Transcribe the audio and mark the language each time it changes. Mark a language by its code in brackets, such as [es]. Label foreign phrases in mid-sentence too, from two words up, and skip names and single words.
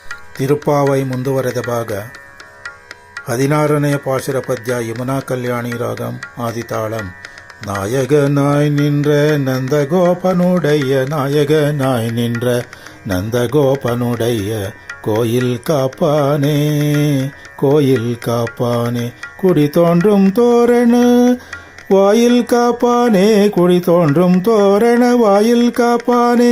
[kn] ತಿರುಪಾವೈ ಮುಂದುವರೆದ ಭಾಗ 16ನೇ ಪಾಶುರ ಪದ್ಯ ಯಮುನಾ ಕಲ್ಯಾಣಿ ರಾಗಂ ಆದಿತಾಳಂ. [ta] நாயகனாய் நின்ற நந்தகோபனுடைய நாயகனாய் நின்ற நந்தகோபனுடைய கோயில் காப்பானே கோயில் காப்பானே குடி தோன்றும் தோரண வாயில் காப்பானே குடி தோன்றும் தோரண வாயில் காப்பானே